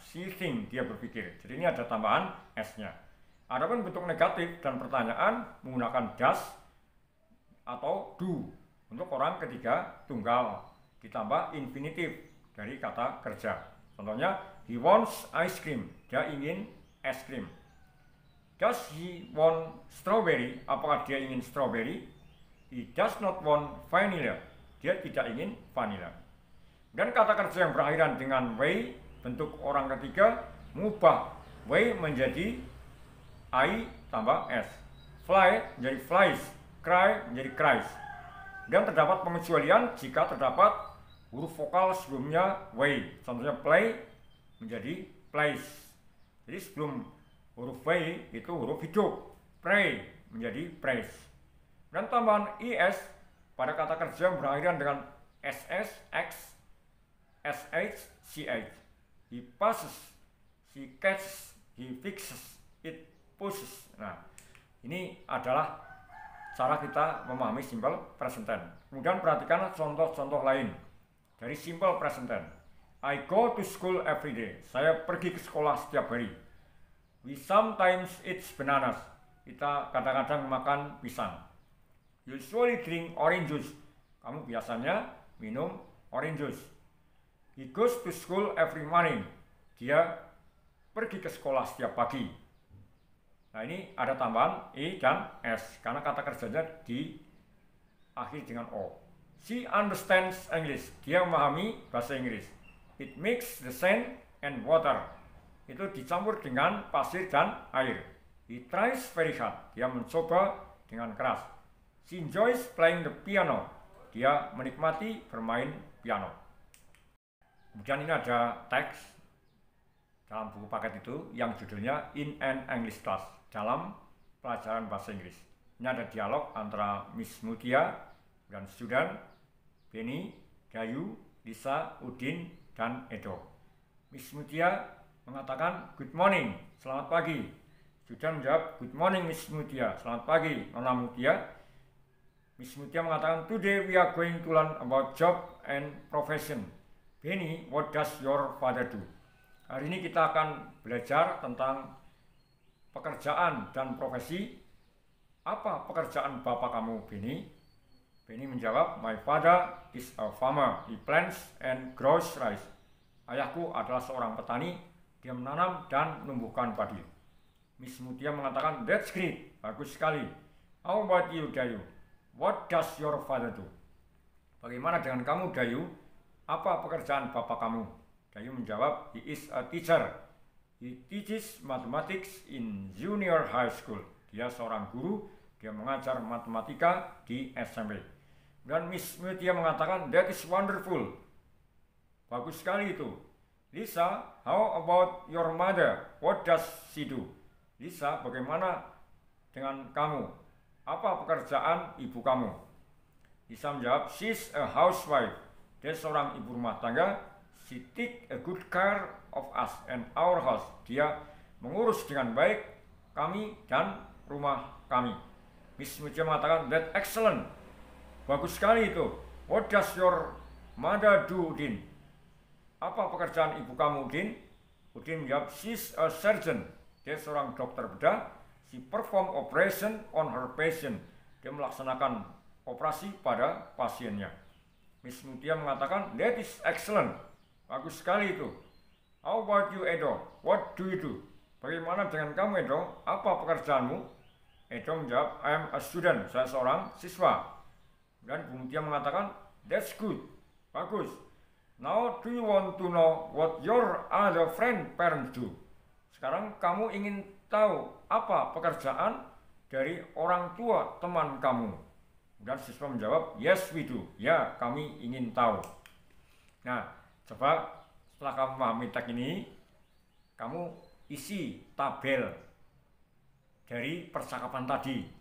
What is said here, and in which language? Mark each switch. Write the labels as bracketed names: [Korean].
[English] She think, [Indonesian] dia berpikir. Jadi ini ada tambahan s-nya. Adapun bentuk negatif dan pertanyaan menggunakan does atau do. Untuk orang ketiga tunggal ditambah infinitif dari kata kerja. Contohnya, [English] he wants ice cream, [Indonesian] dia ingin es krim. [English] Does he want strawberry? [Indonesian] Apakah dia ingin strawberry? [English] He does not want vanilla. [Indonesian] Dia tidak ingin vanilla. Dan kata kerja yang berakhiran dengan way, bentuk orang ketiga, mengubah way menjadi I tambah s. Fly menjadi flies. Cry menjadi cries. Dan terdapat pengecualian jika terdapat huruf vokal sebelumnya way. Contohnya play menjadi plays. Jadi sebelum huruf V itu huruf hidup. Pray menjadi praise. Dan tambahan is pada kata kerja yang berakhiran dengan ss, x, sh, ch. [English] He passes, she catches, he fixes, it pushes. [Indonesian] Nah, ini adalah cara kita memahami simple present tense. Kemudian perhatikan contoh-contoh lain dari simple present tense. [English] I go to school every day. [Indonesian] Saya pergi ke sekolah setiap hari. [English] We sometimes eat bananas. [Indonesian] Kita kadang-kadang makan pisang. [English] Usually drink orange juice. [Indonesian] Kamu biasanya minum orange juice. [English] He goes to school every morning. [Indonesian] Dia pergi ke sekolah setiap pagi. Nah ini ada tambahan I dan S. Karena kata kerjanya diakhiri dengan O. [English] She understands English. [Indonesian] Dia memahami bahasa Inggris. [English] It mixes the sand and water. [Indonesian] Itu dicampur dengan pasir dan air. [English] He tries very hard. [Indonesian] Dia mencoba dengan keras. [English] She enjoys playing the piano. [Indonesian] Dia menikmati bermain piano. Kemudian ini ada teks dalam buku paket itu yang judulnya [English] In an English Class, [Indonesian] dalam pelajaran bahasa Inggris. Ini ada dialog antara Miss Mutia dan student Benny, Gayu, Lisa, Udin, dan Edo. Miss Mutia mengatakan [English] good morning, [Indonesian] selamat pagi. Student menjawab [English] good morning Miss Mutia, [Indonesian] selamat pagi Nona Mutia. [English] Miss Mutia [Indonesian] mengatakan [English] today we are going to learn about job and profession. Benny, what does your father do? [Indonesian] Hari ini kita akan belajar tentang pekerjaan dan profesi. Apa pekerjaan bapak kamu, Benny? Benny menjawab, [English] my father is a farmer. He plants and grows rice. [Indonesian] Ayahku adalah seorang petani. Dia menanam dan menumbuhkan padi. Miss Mutia mengatakan, [English] that's great, [Indonesian] bagus sekali. [English] How about you, Dayu? What does your father do? [Indonesian] Bagaimana dengan kamu, Dayu? Apa pekerjaan bapak kamu? [English] Dayu [Indonesian] menjawab, [English] he is a teacher. He teaches mathematics in junior high school. [Indonesian] Dia seorang guru, dia mengajar matematika di SMP. Dan Miss Mutia mengatakan, [English] that is wonderful. [Indonesian] Bagus sekali itu. [English] Lisa, how about your mother? What does she do? [Indonesian] Lisa, bagaimana dengan kamu? Apa pekerjaan ibu kamu? Lisa menjawab, [English] she's a housewife. [Indonesian] Dia seorang ibu rumah tangga. [English] She take a good care of us and our house. [Indonesian] Dia mengurus dengan baik kami dan rumah kami. [English] Miss Mutia [Indonesian] mengatakan, [English] that excellent. [Indonesian] Bagus sekali itu. [English] What does your mother do, Udin? [Indonesian] apa pekerjaan ibu kamu, Udin? Udin menjawab, [English] she's a surgeon. [Indonesian] Dia seorang dokter bedah. [English] She perform operation on her patient. [Indonesian] Dia melaksanakan operasi pada pasiennya. [English] Miss Mutia [Indonesian] mengatakan, [English] that is excellent. [Indonesian] Bagus sekali itu. [English] How about you, Edo? What do you do? [Indonesian] Bagaimana dengan kamu, Edo? Apa pekerjaanmu? Edo menjawab, [English] I am a student. [Indonesian] Saya seorang siswa. Dan Bu Mutia mengatakan, [English] that's good. [Indonesian] Bagus. [English] Now do you want to know what your other parents do? [Indonesian] Sekarang kamu ingin tahu apa pekerjaan dari orang tua teman kamu? Dan siswa menjawab, [English] yes we do. [Indonesian] Ya, kami ingin tahu. Nah, coba setelah kamu memahami teks ini, kamu isi tabel dari percakapan tadi.